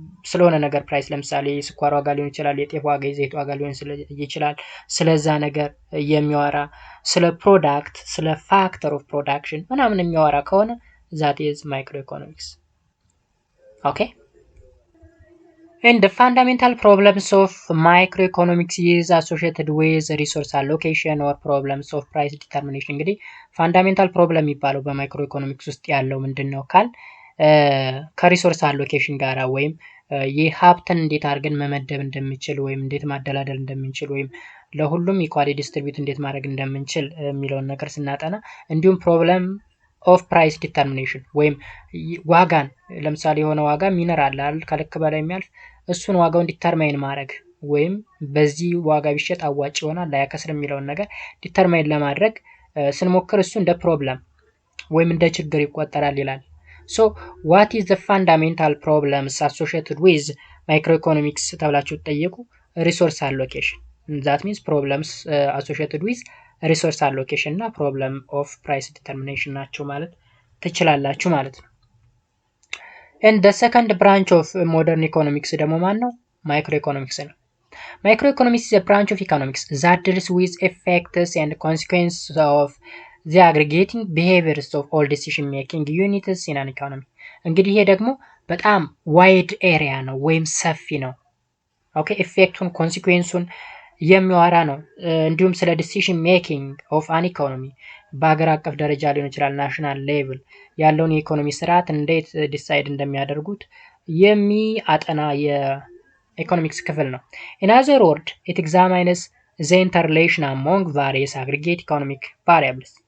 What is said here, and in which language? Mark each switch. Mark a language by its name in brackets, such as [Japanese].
[Amharic] ስለሆነ ነገር ፕራይስ ለምሳሌ የስኳር ዋጋ ሊሆን ይችላል፣ የጤፍ ዋጋ፣ የዘይት ዋጋ ሊሆን ይችላል። ስለዛ ነገር የሚያወራ ስለ ፕሮዳክት፣ ስለ ፋክተር ኦፍ ፕሮዳክሽን ምናምን የሚያወራ ከሆነ [English] that is microeconomics. Okay, and the fundamental problems of microeconomics is associated with resource allocation or problems of price determination. [Amharic] እንግዲህ ፋንዳሜንታል ፕሮብለም የሚባለው በማይክሮኢኮኖሚክስ ውስጥ ያለው ምንድነው ካል ከሪሶርስ አሎኬሽን ጋራ ወይም የሀብትን እንዴት አድርገን መመደብ እንደምንችል ወይም እንዴት ማደላደል እንደምንችል ወይም ለሁሉም ኢኳሊ ዲስትሪቢዩት እንዴት ማድረግ እንደምንችል የሚለውን ነገር ስናጠና፣ እንዲሁም ፕሮብለም ኦፍ ፕራይስ ዲተርሚኔሽን ወይም ዋጋን ለምሳሌ የሆነ ዋጋ ሚነራል አይደል ከልክ በላይ የሚያልፍ እሱን ዋጋውን ዲተርማይን ማድረግ ወይም በዚህ ዋጋ ቢሸጥ አዋጭ ይሆናል ላያከስር የሚለውን ነገር ዲተርማይን ለማድረግ ስንሞክር እሱ እንደ ፕሮብለም ወይም እንደ ችግር ይቆጠራል ይላል። [English] So what is the fundamental problems associated with microeconomics [Amharic] ተብላችሁ ተጠየቁ። [English] resource allocation, that means problems associated with resource allocation እና problem of price determination [Amharic] ናቸው ማለት ትችላላችሁ ማለት ነው። [English] and the second branch of modern economics [Amharic] ደግሞ ማን ነው? [English] microeconomics ነው። microeconomics is a branch of economics that deals with effects and consequences of the aggregating behaviors of all decision making units in an economy. [Amharic] እንግዲህ ይሄ ደግሞ በጣም ዋይድ ኤሪያ ነው ወይም ሰፊ ነው። ኦኬ ኢፌክቱን ኮንሲኩዌንሱን የሚያወራ ነው። እንዲሁም ስለ ዲሲዥን ሜኪንግ ኦፍ አን ኢኮኖሚ በሀገር አቀፍ ደረጃ ሊሆን ይችላል ናሽናል ሌቭል ያለውን የኢኮኖሚ ስርዓት እንዴት ዲሳይድ እንደሚያደርጉት የሚያጠና የኢኮኖሚክስ ክፍል ነው። [English] in other words it examines the interrelation among various aggregate economic variables.